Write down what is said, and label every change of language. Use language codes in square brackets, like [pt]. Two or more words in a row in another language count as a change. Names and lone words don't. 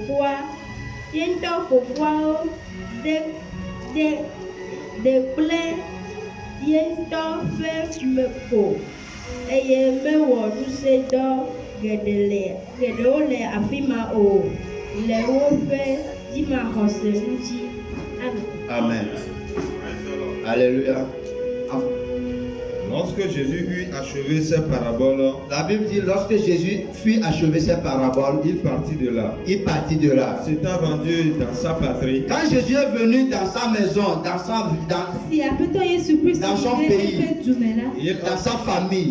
[ee] fofoawo de kple ye ŋutɔ ƒe me ko eye mewɔ nusedɔ geɖewo le afi ma o le woƒe dzimaxɔse ŋuti. [fr] Amen. Alléluia. Lorsque Jésus eut achevé ses paraboles, la Bible dit lorsque Jésus fut achevé ses paraboles, il partit de là. S'étant rendu dans sa patrie. Quand Jésus est venu dans sa maison, dans son pays, dans sa famille,